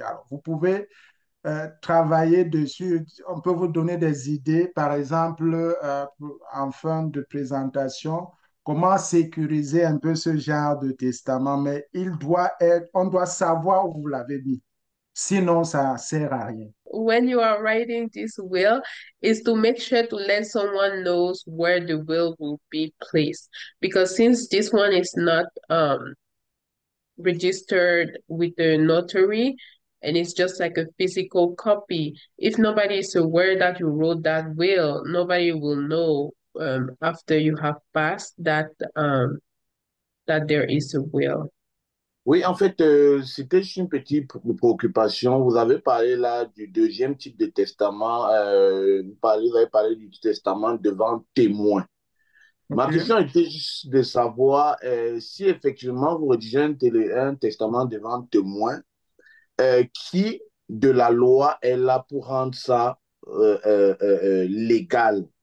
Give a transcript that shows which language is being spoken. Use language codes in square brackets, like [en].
[fr] Alors, vous pouvez travailler dessus. On peut vous donner des idées, par exemple, en fin de présentation, comment sécuriser un peu ce genre de testament, mais on doit savoir où vous l'avez mis. Sinon, ça ne sert à rien. [en] When you are writing this will, is to make sure to let someone knows where the will be placed. Because since this one is not registered with the notary and it's just like a physical copy. If nobody is aware that you wrote that will, nobody will know after you have passed that there is a will. [fr] Oui, en fait, c'était juste une petite préoccupation. Vous avez parlé là du deuxième type de testament. Vous avez parlé du testament devant témoin. Ma OK? question était juste de savoir si effectivement vous rédigez un testament devant témoin, qui de la loi est là pour rendre ça légal?